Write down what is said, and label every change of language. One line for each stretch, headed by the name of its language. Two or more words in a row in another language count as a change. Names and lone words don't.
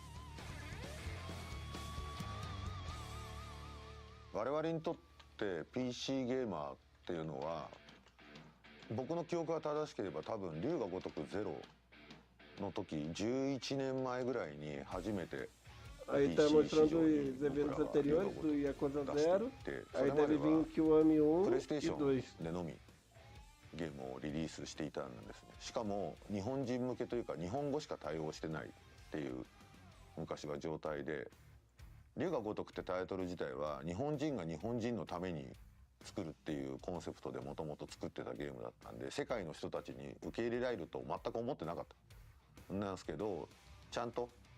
Japanese: 我々にとって PC ゲーマーっていうのは僕の記憶が正しければ多分龍が如くゼロの時11年前ぐらいに初めて
Portuguese: Aí tá mostrando os eventos anteriores do Yakuza 0, aí deve vir o Kiwami 1 e 2.
Japanese: でのみゲームをリリースしていたんですね。しかも日本人向けというか日本語しか対応してないっていう昔は状態で、龍が如くってタイトル自体は日本人が日本人のために作るっていうコンセプトでもともと作ってたゲームだったんで、世界の人たちに受け入れられると全く思ってなかったなんですけど、ちゃんと、